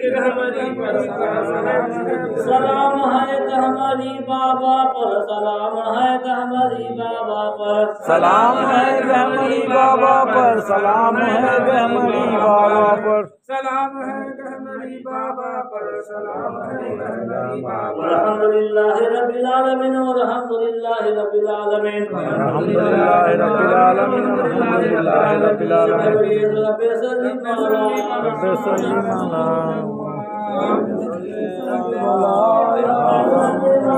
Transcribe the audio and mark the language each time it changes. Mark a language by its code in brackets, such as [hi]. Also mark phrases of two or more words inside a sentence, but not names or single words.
[hi] सलाम है गहमरी बाबा पर सलाम है गहमरी बाबा पर सलाम है गहमरी बाबा पर सलाम है गहमरी बाबा पर सलाम है गहमरी बाबा पर सलाम है गहमरी बाबा [ar] الحمد لله رب العالمين الحمد لله رب العالمين الحمد لله رب العالمين الحمد لله رب العالمين رب صل على رب صل على